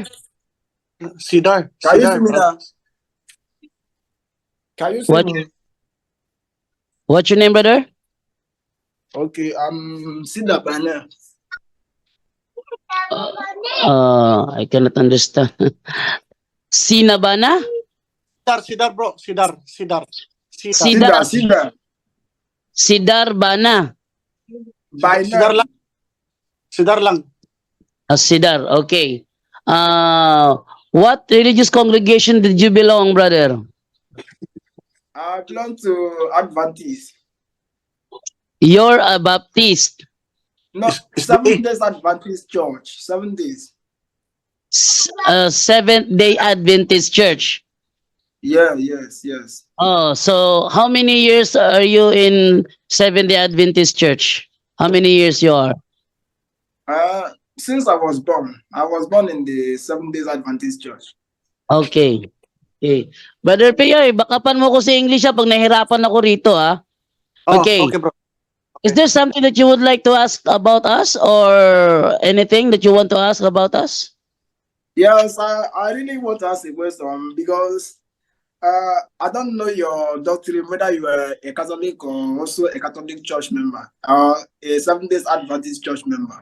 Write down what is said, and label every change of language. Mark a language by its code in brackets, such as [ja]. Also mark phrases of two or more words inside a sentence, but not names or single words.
[en] Sidar. Can you see me now? Can you see me? What's your name, brother? Okay, I'm Sidar Bana. I cannot understand. Sinabana? Sidar bro, Sidar. Sidar Bana. Sidar lang. Sidar, okay. What religious congregation did you belong, brother? I belong to Adventist. You're a Baptist. No, 7 days Adventist church. 7 days. Seventh-day Adventist Church. Yeah, yes. Oh, so how many years are you in Seventh-day Adventist Church? How many years you are? Since I was born in the 7 days Adventist church. Okay. [tl] Brother Piyoy, bakapan mo ko sa English pag nahirapan ako rito, ha? [en] Okay. Okay bro. Is there something that you would like to ask about us or anything that you want to ask about us? Yes, I really want to ask a question because I don't know your doctrine, whether you are a Catholic or also a Catholic church member or a 7 days Adventist church member.